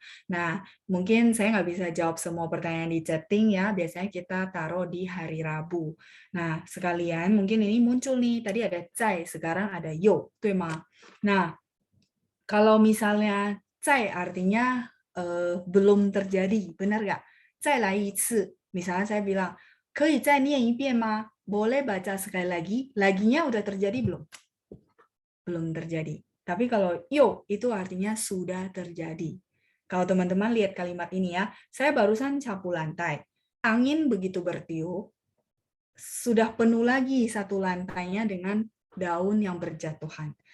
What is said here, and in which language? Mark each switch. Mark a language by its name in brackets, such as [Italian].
[Indonesian] Nah, mungkin saya nggak bisa jawab semua pertanyaan di chatting ya. Biasanya kita taruh di hari Rabu. Nah, sekalian mungkin ini muncul nih. Tadi ada cai, sekarang ada yo, tuh mah. Nah, kalau misalnya cai artinya belum terjadi, benar nggak? [Chinese] Cai lai ci. [Indonesian] Misalnya saya bilang, [Chinese] 可以再念一遍吗? [Indonesian] Boleh baca sekali lagi. Laginya udah terjadi belum? Belum terjadi. Tapi kalau yo itu artinya sudah terjadi. Kalau teman-teman lihat kalimat ini ya, saya barusan sapu lantai. Angin begitu bertiup, sudah penuh lagi satu lantainya dengan daun yang berjatuhan.